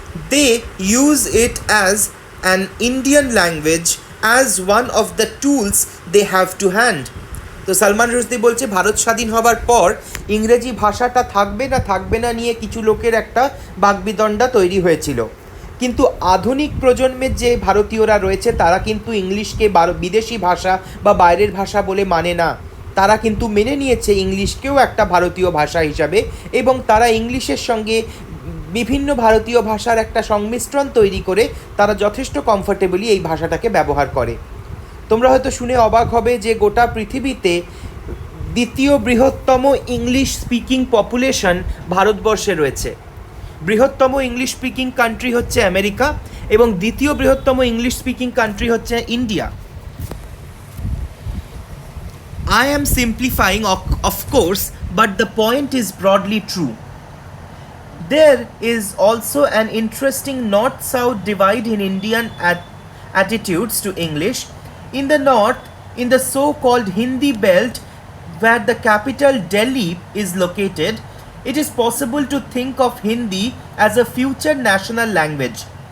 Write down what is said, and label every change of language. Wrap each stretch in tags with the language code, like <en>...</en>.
<en>They use it as an Indian language as one of the tools they have to hand.</en> <bn>তো সালমান রুশদি বলছে ভারত স্বাধীন হবার পর ইংরেজি ভাষাটা থাকবে না নিয়ে কিছু লোকের একটা বাকবিতণ্ডা তৈরি হয়েছিল, কিন্তু আধুনিক প্রজন্মের যে ভারতীয়রা রয়েছে তারা কিন্তু ইংলিশকে বিদেশি ভাষা বা বাইরের ভাষা বলে মানে না, তারা কিন্তু মেনে নিয়েছে ইংলিশকেও একটা ভারতীয় ভাষা হিসাবে, এবং তারা ইংলিশের সঙ্গে বিভিন্ন ভারতীয় ভাষার একটা সংমিশ্রণ তৈরি করে তারা যথেষ্ট কমফোর্টেবলি এই ভাষাটাকে ব্যবহার করে। তোমরা হয়তো শুনে অবাক হবে যে গোটা পৃথিবীতে দ্বিতীয় বৃহত্তম ইংলিশ স্পিকিং পপুলেশন ভারতবর্ষে রয়েছে। বৃহত্তম ইংলিশ স্পিকিং কান্ট্রি হচ্ছে আমেরিকা এবং দ্বিতীয় বৃহত্তম ইংলিশ স্পিকিং কান্ট্রি হচ্ছে India.</bn> <en>I am simplifying, of course, but the point is broadly true. There is also an interesting north-south divide in Indian attitudes to English. In the north, in the so-called Hindi belt, where the capital Delhi is located, it is possible to think of Hindi as a future national language.</en>